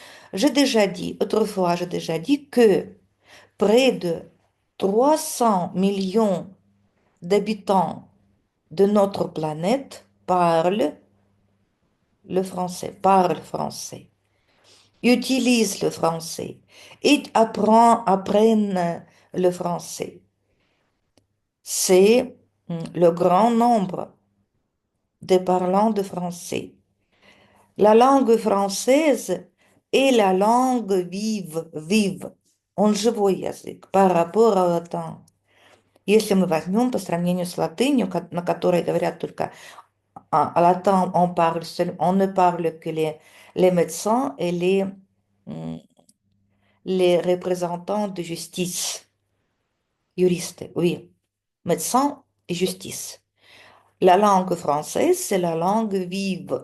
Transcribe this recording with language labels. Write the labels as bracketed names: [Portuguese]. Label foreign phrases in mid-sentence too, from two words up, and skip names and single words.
[French] J'ai déjà dit que près de 300 millions d'habitants de notre planète parlent français, utilisent le français et apprennent le français. C'est le grand nombre de parlants de français. La langue française est la langue vive, [Russian] он живой язык, [French] par rapport au latin. [Russian] Если мы возьмем по сравнению с латынью, на которой говорят только [French] latin, on ne parle que les médecins et hum, les représentants de justice, juristes, oui, médecins et justice. La langue française, c'est la langue vive.